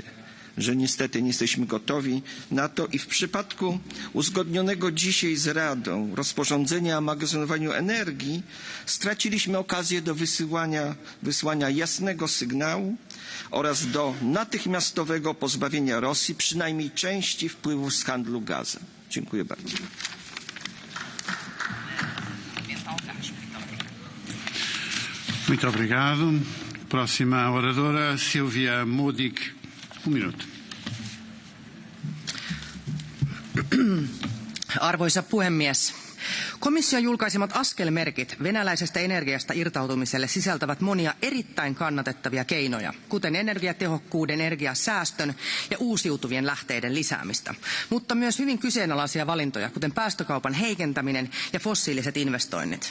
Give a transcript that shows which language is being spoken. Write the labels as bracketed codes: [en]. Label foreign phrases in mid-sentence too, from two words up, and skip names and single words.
[pl] Że niestety nie jesteśmy gotowi na to i w przypadku uzgodnionego dzisiaj z Radą rozporządzenia o magazynowaniu energii straciliśmy okazję do wysłania jasnego sygnału oraz do natychmiastowego pozbawienia Rosji przynajmniej części wpływów z handlu gazem. Dziękuję bardzo. [pt] Muito obrigado. Próxima oradora, Silvia Modig. [fi] Minuutti. Arvoisa puhemies. Komission julkaisemat askelmerkit venäläisestä energiasta irtautumiselle sisältävät monia erittäin kannatettavia keinoja, kuten energiatehokkuuden, energiasäästön ja uusiutuvien lähteiden lisäämistä, mutta myös hyvin kyseenalaisia valintoja, kuten päästökaupan heikentäminen ja fossiiliset investoinnit.